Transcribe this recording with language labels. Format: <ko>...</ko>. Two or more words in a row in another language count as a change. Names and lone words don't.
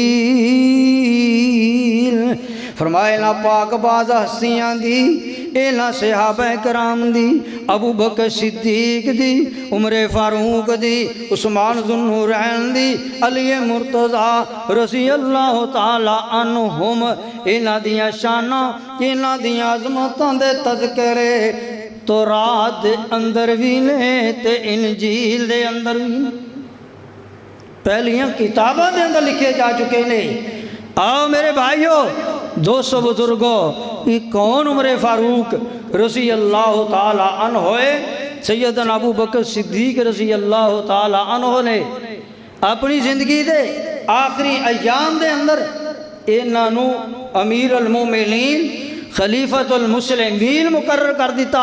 <pa>فرمائے نا پاک باز ہستیاں دی اینا صحابہ کرام دی ابو بکر صدیق دی عمر فاروق دی عثمان ذو النورین دی علی مرتضی</pa> <ar>رضی اللہ تعالی عنہم</ar> <pa>اینا دیاں شاناں اینا دیاں عظمتاں دے تذکرے تورات دے اندر بھی نے تے انجیل دے اندر بھی نے پہلیاں کتاباں دے اندر لکھے جا چکے نے. آؤ میرے بھائیو دوستو بزرگو یہ کون عمر فاروق</pa> <ar>رضی اللہ تعالی عنہ</ar> <pa>ہوئے. سیدنا ابو بکر صدیق</pa> <ar>رضی اللہ تعالی عنہ</ar> <pa>نے اپنی زندگی دے آخری ایام دے اندر انہوں امیر المومنین خلیفۃ المسلمین مقرر کر دیتا.</pa>